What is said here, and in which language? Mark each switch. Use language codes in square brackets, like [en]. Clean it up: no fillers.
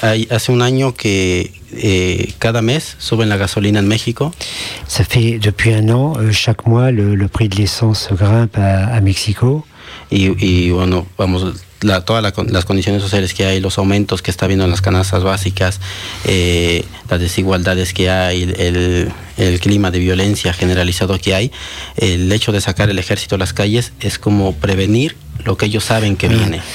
[es] Hace un año que cada mes suben la gasolina en México. [fr] Ça fait depuis un an, chaque mois, le prix de l'essence grimpe à Mexico. [es] Y bueno, vamos, todas las condiciones sociales que hay, los aumentos que está viendo en las canastas básicas, las desigualdades que hay, el clima de violencia generalizado que hay, el hecho de sacar el ejército a las calles es como prevenir lo que ellos saben que viene.